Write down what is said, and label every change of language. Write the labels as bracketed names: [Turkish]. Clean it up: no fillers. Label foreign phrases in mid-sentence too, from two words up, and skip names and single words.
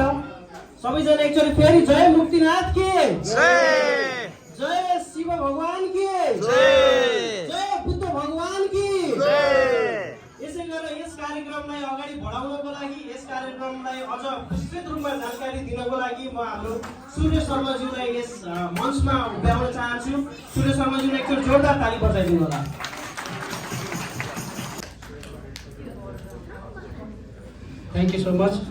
[Nepali] सबैजना एकचोटि फेरि [Hindi] जय मुक्तिनाथ की जय, जय शिव भगवान की जय, जय बुद्ध भगवान की जय। [Nepali] यसै गरेर यस कार्यक्रमलाई अगाडि बढाउनको लागि, यस कार्यक्रमलाई अझ विस्तृत रूपमा जानकारी दिनको लागि म हाम्रो सूर्य शर्माज्यूलाई यस मञ्चमा उभ्याउन चाहन्छु। सूर्य शर्माज्यूलाई एकचोटि जोरदार ताली बजाइदिनु होला। [English] thank you so much.